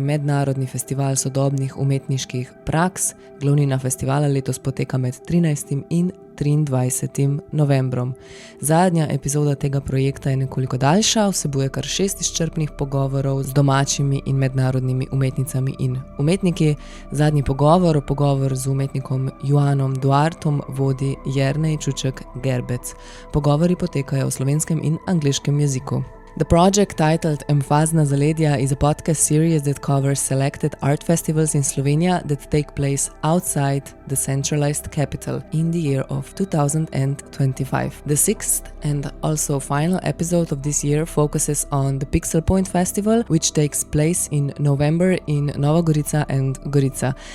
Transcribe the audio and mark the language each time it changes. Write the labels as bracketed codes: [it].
[sl] mednarodni festival sodobnih umetniških praks. Glavnina festivala letos poteka med 13. in 23. novembrom. Zadnja epizoda tega projekta je nekoliko daljša, vsebuje kar 6 izčrpnih pogovorov z domačimi in mednarodnimi umetnicami in umetniki. Zadnji pogovor z umetnikom Juanom Duartom vodi 𝐉𝐮𝐚𝐧 𝐃𝐄ℎ. Pogovori potekajo v slovenskem in angleškem jeziku. [en] The project titled EMFAZNA ZALEDJA is a podcast series that covers selected art festivals in Slovenia that take place outside the centralized capital in the year of 2025. The sixth and also final episode of this year focuses on the Pixxelpoint festival, which takes place in November in Nova Gorica and Gorica.